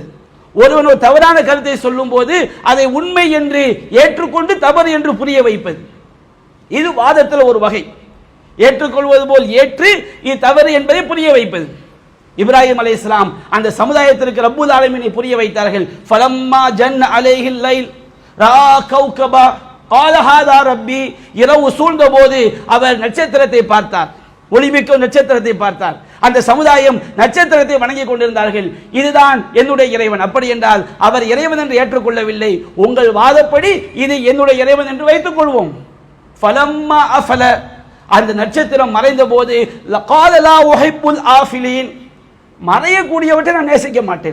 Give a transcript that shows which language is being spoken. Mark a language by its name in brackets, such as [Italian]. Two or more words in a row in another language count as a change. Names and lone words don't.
[Tamil] ஒருவன் ஒரு தவறான கருத்தை சொல்லும் போது அதை உண்மை என்று ஏற்றுக்கொண்டு தவறு என்று புரிய வைப்பது, இது வாதத்தில் ஒரு வகை. ஏற்றுக்கொள்வது போல் ஏற்று இது தவறு என்பதை புரிய வைப்பது. இப்ராஹிம் அலைஹிஸ்ஸலாம் அந்த சமுதாயத்திற்கு [Arabic] رب العالمين [Tamil] புரிய வைத்தார்கள். [Arabic] فلما جن عليه الليل رأى كوكبا قال هذا ربي. [Tamil] இரவு சூழ்ந்த போது அவர் நட்சத்திரத்தை பார்த்தார், ஒளிமிக்க நட்சத்திரத்தை பார்த்தார். அந்த சமுதாயம் நட்சத்திரத்தை வணங்கி கொண்டிருந்தார்கள். இதுதான் என்னுடைய இறைவன். அப்படி என்றால் அவர் இறைவன் என்று ஏற்றுக்கொள்ளவில்லை. உங்கள் வாதப்படி இது என்னுடைய இறைவன் என்று வைத்துக் கொள்வோம். [Arabic] فلما أفل, [Tamil] அந்த நட்சத்திரம் மறைந்த போது [Arabic] قال لا أحب الآفلين, [Tamil] மறையக்கூடியவற்றை நான் நேசிக்க மாட்டேன்.